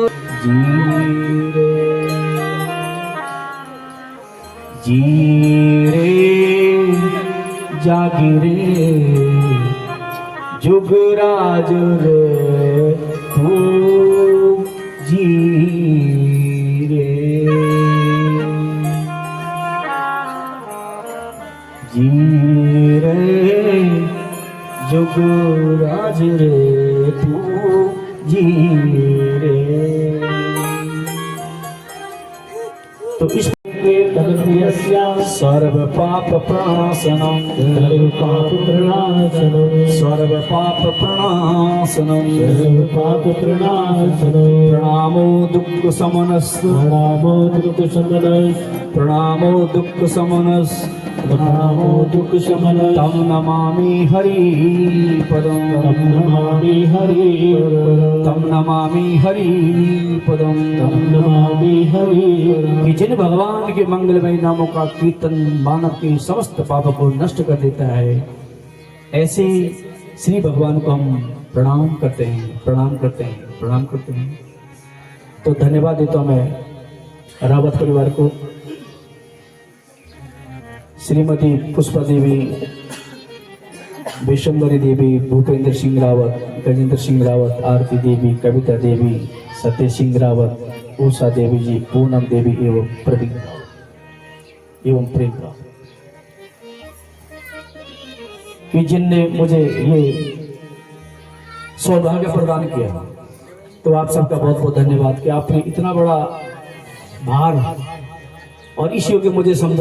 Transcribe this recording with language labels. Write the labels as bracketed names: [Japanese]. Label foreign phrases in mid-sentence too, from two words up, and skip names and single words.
[Garhwali] जी रे जागी रे जुगराज रे तू जी रे जुगराज रे तू जी रे। [Hindi] तो इस [Sanskrit] सर्व पाप प्रणाशनम सर्व पाप प्रणाशनम प्रणामो दुःख समनस प्रणामो दुःख समनस तम नमामि हरि पदम तम नमामि हरि पदम [Hindi] कि जिन भगवान के मंगलमय नामों का कीर्तन मानव के समस्त पाप को नष्ट कर देता है, ऐसे श्री भगवान को हम प्रणाम करते हैं, प्रणाम करते हैं, प्रणाम करते हैं। तो धन्यवाद देता हूं मैं रावत परिवार को, श्रीमती पुष्पा देवी, विश्वंभरी देवी, भूपेंद्र सिंह रावत, गजेंद्र सिंह रावत, आरती देवी, कविता देवी, सत्य सिंह रावत, उषा देवी जी, पूनम देवी एवं प्रवीण एवं प्रेम कि जिनने मुझे ये सौभाग्य प्रदान किया। तो आप सबका बहुत बहुत धन्यवाद कि आपने इतना बड़ा भार और इस योग्य मुझे समझा।